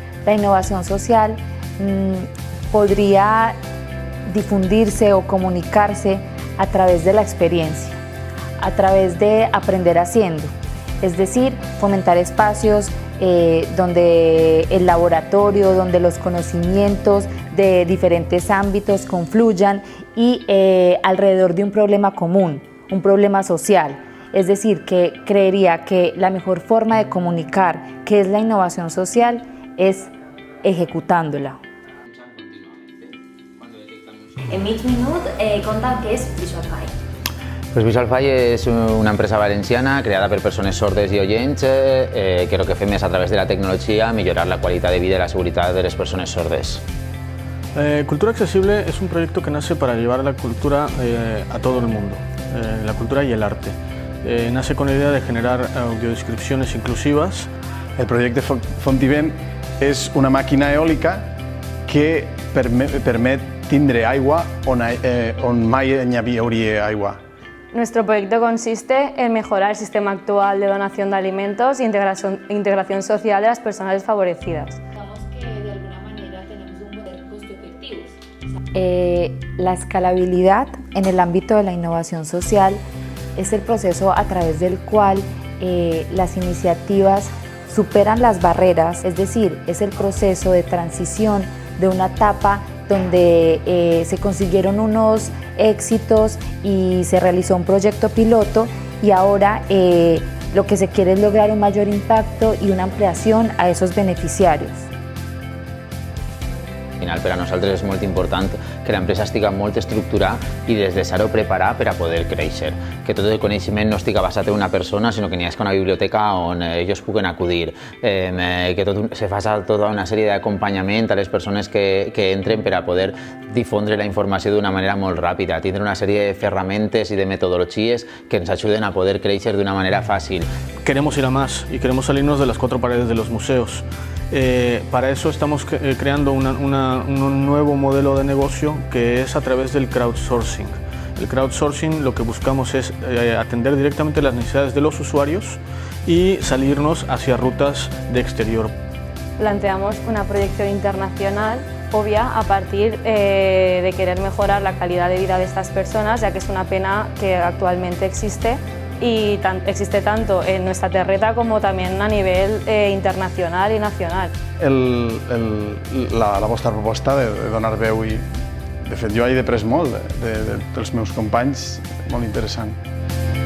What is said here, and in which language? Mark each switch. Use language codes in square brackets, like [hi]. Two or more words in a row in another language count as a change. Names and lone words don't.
[es] La innovación social podría difundirse o comunicarse a través de la experiencia, a través de aprender haciendo, es decir, fomentar espacios donde el laboratorio, donde los conocimientos de diferentes ámbitos confluyan y alrededor de un problema común, un problema social. Es decir, que creería que la mejor forma de comunicar qué es la innovación social es ejecutándola. [ca] En mig minut, conta'm què és Visualfy. Pues Visualfy és una empresa valenciana creada per persones sordes i oients que el que fem és, a través de la tecnologia, millorar la qualitat de vida i la seguretat de les persones sordes. [es] Cultura Accesible es un proyecto que nace para llevar la cultura a todo el mundo, la cultura y el arte. Nace con la idea de generar audiodescripciones inclusivas. [ca] El projecte Fontivent és una màquina eòlica que permet tindre aigua on mai hi hauria aigua. [es] Nuestro proyecto consiste en mejorar el sistema actual de donación de alimentos e integración social de las personas desfavorecidas. Digamos que de alguna manera tenemos un modelo costo-efectivo. La escalabilidad en el ámbito de la innovación social es el proceso a través del cual las iniciativas superan las barreras, es decir, es el proceso de transición de una etapa donde se consiguieron unos éxitos y se realizó un proyecto piloto y ahora lo que se quiere es lograr un mayor impacto y una ampliación a esos beneficiarios. [ca] Al final, per a nosaltres és molt important que l'empresa estigui molt estructurada i des de zero preparada per a poder créixer. Que tot el coneixement no estigui basat en una persona, sinó que n'hi hagi una biblioteca on ells puguen acudir. Que se faci tota una sèrie d'acompanyament a les persones que entren per a poder difondre la informació d'una manera molt ràpida, tindre una sèrie de ferramentes i de metodologies que ens ajuden a poder créixer d'una manera fàcil. [es] Queremos ir a más y queremos salirnos de las cuatro paredes de los museos. Para eso estamos creando un nuevo modelo de negocio que es a través del crowdsourcing. El crowdsourcing lo que buscamos es atender directamente las necesidades de los usuarios y salirnos hacia rutas de exterior. Planteamos una proyección internacional obvia a partir de querer mejorar la calidad de vida de estas personas, ya que es una pena que actualmente existe y existe tanto en nuestra terreta como también a nivel internacional y nacional. [ca] La vostra proposta de donar veu i, de fet, jo he après molt dels meus companys, molt interessant.